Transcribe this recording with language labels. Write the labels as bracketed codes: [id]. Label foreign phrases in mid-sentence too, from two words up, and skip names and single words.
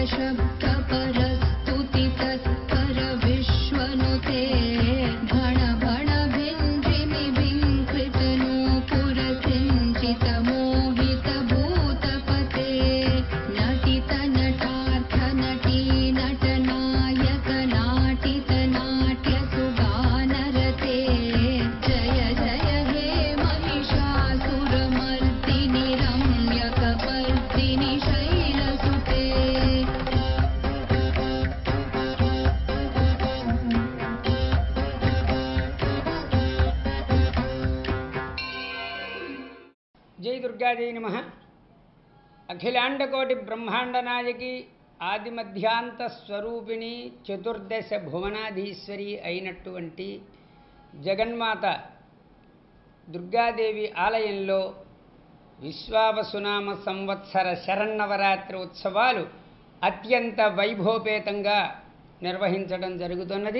[sa] परस्तुति तत्पर विश्वनुते भण भण भिञ्जिमि विङ्कृतनूपुर सिञ्चित मोहित भूतपते नटित नटार्थ नटी नटनायक नाटित नाट्य सुगानरते जय जय हे महिषासुरमर्दिनि रम्यकपर्दिनि शैलसुते [te] జై దుర్గాజీ నమః. అఖిలాండకోటి బ్రహ్మాండ నాయకి ఆదిమధ్యాంత స్వరూపిణి చతుర్దశ భువనాధీశ్వరి అయినటువంటి జగన్మాత దుర్గాదేవి ఆలయంలో విశ్వావసునామ సంవత్సర శరన్నవరాత్రి ఉత్సవాలు అత్యంత వైభవపేతంగా నిర్వహించడం జరుగుతున్నది.